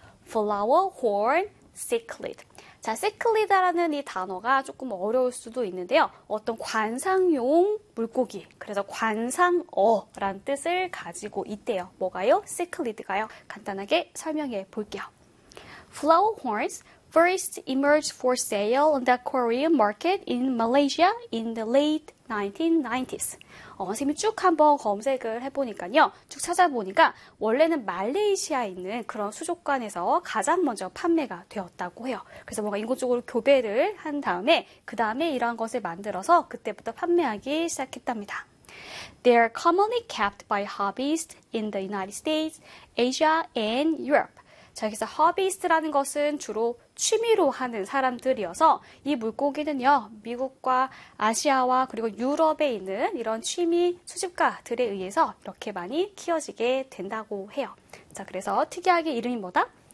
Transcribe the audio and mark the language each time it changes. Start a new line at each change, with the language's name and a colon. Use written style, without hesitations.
Korean: Flower horn cichlid. 자, cichlid라는 이 단어가 조금 어려울 수도 있는데요. 어떤 관상용 물고기, 그래서 관상어란 뜻을 가지고 있대요. 뭐가요? cichlid가요? 간단하게 설명해 볼게요.
English: Flower horns first emerged for sale on the Korean market in Malaysia in the late 1990s.
Korean: 선생님이 쭉 한번 검색을 해보니까요. 쭉 찾아보니까 원래는 말레이시아에 있는 그런 수족관에서 가장 먼저 판매가 되었다고 해요. 그래서 뭔가 인공적으로 교배를 한 다음에 그 다음에 이러한 것을 만들어서 그때부터 판매하기 시작했답니다.
English: They are commonly kept by hobbyists in the United States, Asia, and Europe.
Korean: 자, 여기서 hobbyist라는 것은 주로 취미로 하는 사람들이어서 이 물고기는요, 미국과 아시아와 그리고 유럽에 있는 이런 취미 수집가들에 의해서 이렇게 많이 키워지게 된다고 해요. 자, 그래서 특이하게 이름이 뭐다?